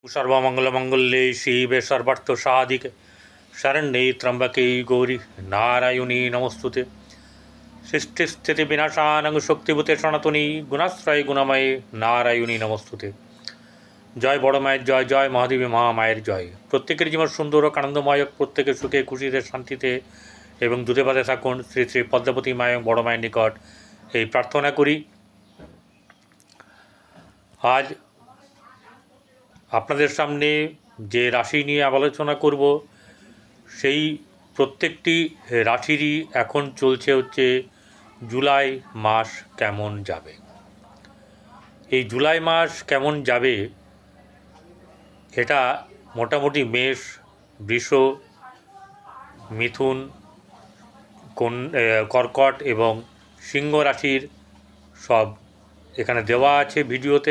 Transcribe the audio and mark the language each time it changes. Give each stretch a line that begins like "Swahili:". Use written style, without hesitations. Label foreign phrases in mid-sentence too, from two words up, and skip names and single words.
Sanskrit: सर्वमंगलमंगल्ये शिवे सर्वार्थसाधिके शरण्ये त्र्यंबके गौरी नारायणी नमोस्तुते। सृष्टिस्थितिविनाशानं शक्तिभूते सनातनी गुणाश्रय गुणमये नारायणी नमोस्तुते।
Bangla: জয় বড় মায়ের জয়, জয় মহাদেবী মহামায়ের জয়। প্রত্যেকের জীবন সুন্দর আর আনন্দময়, প্রত্যেকে সুখে খুশিতে শান্তিতে এবং দুধে ভাতে থাকুন শ্রী শ্রী পদ্মাবতী মায় বড় মায়ের নিকট এই প্রার্থনা করি। आज আপনাদের সামনে যে রাশি নিয়ে আলোচনা করব সেই প্রত্যেকটি রাশিরই এখন চলছে হচ্ছে জুলাই মাস কেমন যাবে। এই জুলাই মাস কেমন যাবে এটা মোটামুটি মেষ, বৃষ, মিথুন, কর্কট এবং সিংহ রাশির সব এখানে দেওয়া আছে ভিডিওতে।